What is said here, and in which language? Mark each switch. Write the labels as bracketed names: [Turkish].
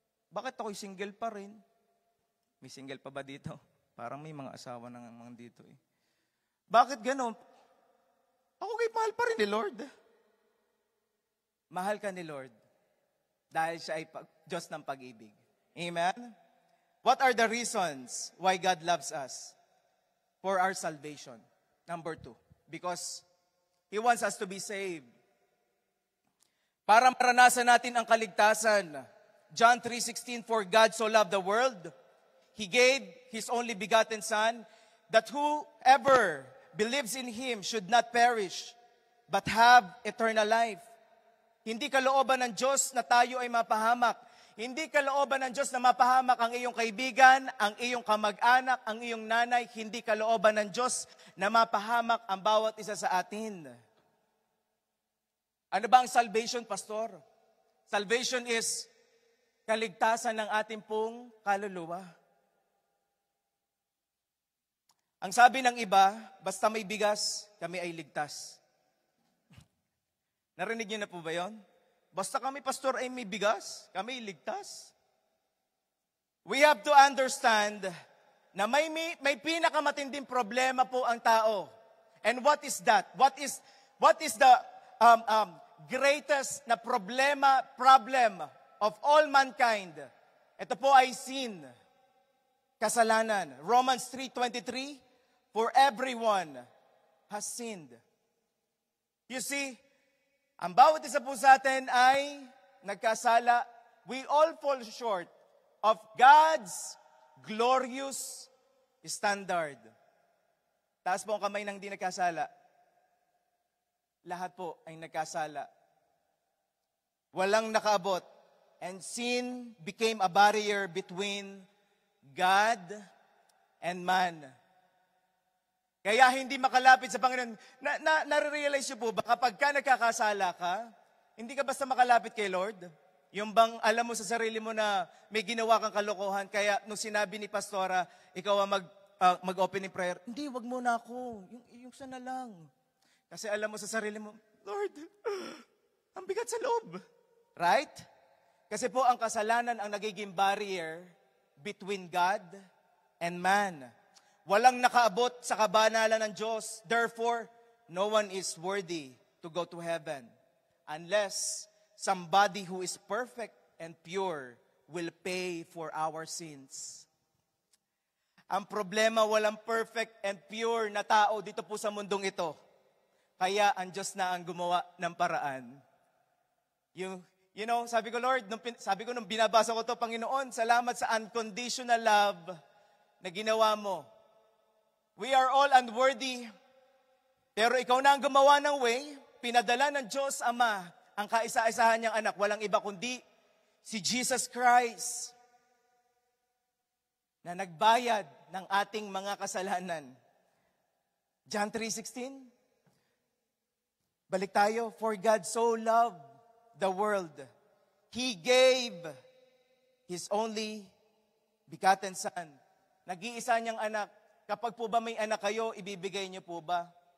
[Filipino] Bakit ako'y single pa rin? May single pa ba dito? Parang may mga asawa na mga dito eh. Bakit gano'n? Ako kaya mahal pa rin ni Lord. Mahal ka ni Lord dahil siya ay Diyos ng pag-ibig. Amen? [English] What are the reasons why God loves us? For our salvation. Number 2, because He wants us to be saved. [Filipino] Para maranasan natin ang kaligtasan. [English] John 3:16, for God so loved the world, He gave His only begotten Son, that whoever believes in Him should not perish, but have eternal life. [Filipino] Hindi kalooban ng Diyos na tayo ay mapahamak. Hindi kalooban ng Diyos na mapahamak ang iyong kaibigan, ang iyong kamag-anak, ang iyong nanay. Hindi kalooban ng Diyos na mapahamak ang bawat isa sa atin. Ano ba ang salvation, Pastor? Salvation is kaligtasan ng ating pong kaluluwa. Ang sabi ng iba, basta may bigas, kami ay ligtas. Narinig niyo na po ba yun? Basta kami, Pastor, ay may bigas, kami ay ligtas. [English] We have to understand [Filipino] na may pinakamatinding problema po ang tao. [English] And what is that? What is the greatest na problem of all mankind? [Filipino] Ito po ay sin, kasalanan. Romans 3:23, [English] for everyone has sinned. [Filipino] You see, ang bawat isa po sa atin ay nagkasala. [English] We all fall short of God's glorious standard. [Filipino] Taas po ang kamay ng di nagkasala. Lahat po ay nagkasala. Walang nakaabot. [English] And sin became a barrier between God and man. [Filipino] Kaya hindi makalapit sa Panginoon. Nare-realize nyo po ba, kapag ka nagkakasala ka, hindi ka basta makalapit kay Lord? Yung bang alam mo sa sarili mo na may ginawa kang kalokohan, kaya nung sinabi ni Pastora, ikaw ang mag-opening prayer, hindi, wag muna ako. Yung sana lang. Kasi alam mo sa sarili mo, Lord, ang bigat sa loob. Right? Kasi po ang kasalanan ang nagiging barrier [English] between God and man. [Filipino] Walang nakaabot sa kabanalan ng Diyos. [English] Therefore, no one is worthy to go to heaven unless somebody who is perfect and pure will pay for our sins. [Filipino] Ang problema, walang perfect and pure na tao dito po sa mundong ito. Kaya ang Diyos na ang gumawa ng paraan. You know, sabi ko, Lord, nung binabasa ko to, Panginoon, salamat sa unconditional love na ginawa mo. [English] We are all unworthy, [Filipino] pero ikaw na ang gumawa ng way, pinadala ng Diyos Ama ang kaisa-isahan niyang anak, walang iba kundi si Jesus Christ na nagbayad ng ating mga kasalanan. John 3:16. Balik tayo. [English] For God so loved the world, He gave His only begotten Son. [Filipino] Nag-iisa niyang anak. Kapag po ba may anak kayo, ibibigay niyo po ba?